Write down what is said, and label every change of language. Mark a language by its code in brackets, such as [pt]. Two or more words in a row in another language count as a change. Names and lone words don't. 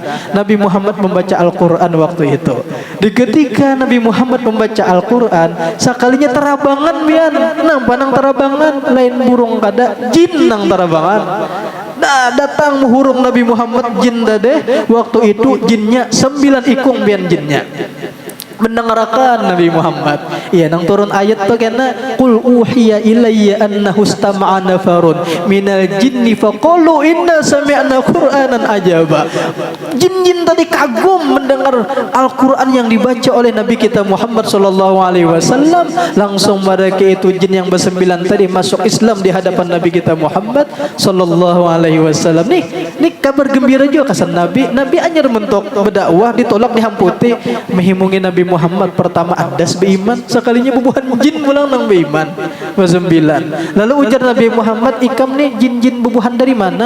[bjn] Nabi Muhammad membaca Al-Quran waktu itu. Di ketika Nabi Muhammad membaca Al-Quran, sekalinya terabangan bian, nang panang terabangan, lain burung kada, jin nang terabangan. Datang menghurung Nabi Muhammad jin deh. Waktu itu jinnya 9 ikung bian jinnya. [id] Mendengarkan Nabi Muhammad. [bjn] Iya nang turun ayat tuh karena [ar] قل أوحي إلي أنه استمع نفر من الجن فقالوا إنا سمعنا قرآنا عجبا. [id] Jin-jin tadi kagum mendengar Al-Qur'an yang dibaca oleh Nabi kita Muhammad [ar] صلى الله عليه وسلم. [id] Langsung mereka itu jin yang bersembilan tadi masuk Islam di hadapan Nabi kita Muhammad [ar] صلى الله عليه وسلم. [bjn] Nih kabar gembira juga kesan Nabi anyar mentok berdakwah ditolak dihamputi, menghimpungi Nabi Muhammad pertama adas beiman, sekalinya bubuhan jin pulang nang beiman. Bersembilan. Lalu ujar Nabi Muhammad, ikam nih jin-jin bubuhan dari mana?